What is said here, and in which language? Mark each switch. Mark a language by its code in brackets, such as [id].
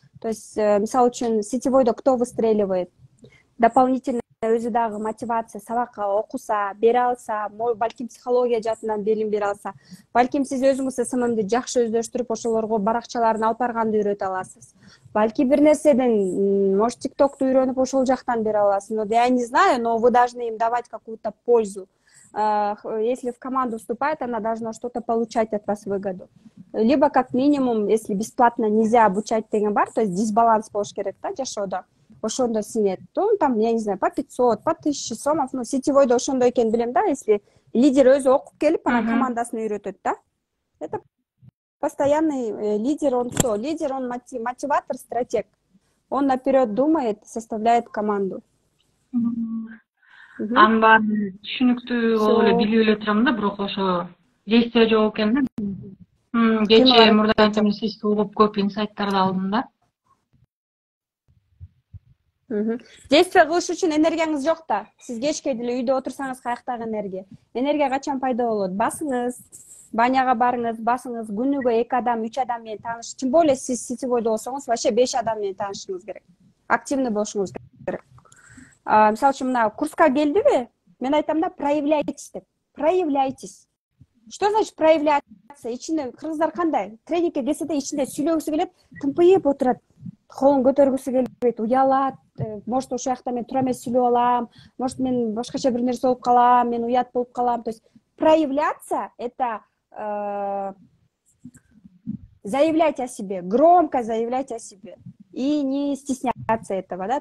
[ru] То есть, [ky] мисалы үчүн, [ru] сетевойдо кто выстреливает? [ky] Дополнительно өзү дагы мотивация, сабакка окуса, бере алса, балким психология жаатынан билим бере алса, балким сиз өзүңүз СММди жакшы өздөштүрүп, ошолорго баракчаларын алып барганды үйрөтө аласыз. Балки бир нерседен, может, ТикТокту үйрөнүп ошол жактан бере аласыз. [ru] Но я не знаю, но вы должны им давать какую-то пользу. Если в команду вступает, она должна что-то получать от вас выгоду. Либо, как минимум, если бесплатно нельзя обучать [ky] деген бар, [ru] то есть дисбаланс [ky] болуш керек да, жашоодо. ошондо сиңет. [ru] Там, я не знаю, по 500, по 1000 сомов, ну, [ky] сетевойдо ошондо экен билем да, если лидер өзү окуп келип, анан командасын үйрөтөт да. [ru] Это постоянный лидер, он кто? Лидер, он мотиватор, стратег. Он наперед думает, составляет команду. [ky] Анын баарын түшүнүктүү болуп эле билип эле турам да, бирок ошо действие жок экен да. Кечээ мурдача сизди угуп көп инсайттарды алдым да. Действие кылыш үчүн энергияңыз жок да. Сиз кечке деле үйдө отурсаңыз каяктагы энергия? Энергия качан пайда болот? Басыңыз, баняга барыңыз, басыңыз, күнүгө 2 адам, 3 адам менен тааныш. [ru] Тем более [ky] сиз сетевойдо болсоңуз, вообще 5 адам менен таанышыңыз керек. Активный болушуңуз керек. Мисалы үчүн мына курска келдиби? Мен айтам да, [ru] проявляйтесь деп. Проявляйтесь. Что значит проявляться? [ky] Ичинде кыргыздар кандай? Тренингке келсе де ичинде сүйлөгүсү келет, тымпыйып отурат. Колун көтөргүсү келбейт, уялат. Может, ошол жакта мен туура эмес сүйлөп алам, может, мен башкача бир нерсе болуп калам, мен уят болуп калам. [ru] То есть проявляться — это заявлять о себе, громко заявлять о себе и не стесняться этого, да.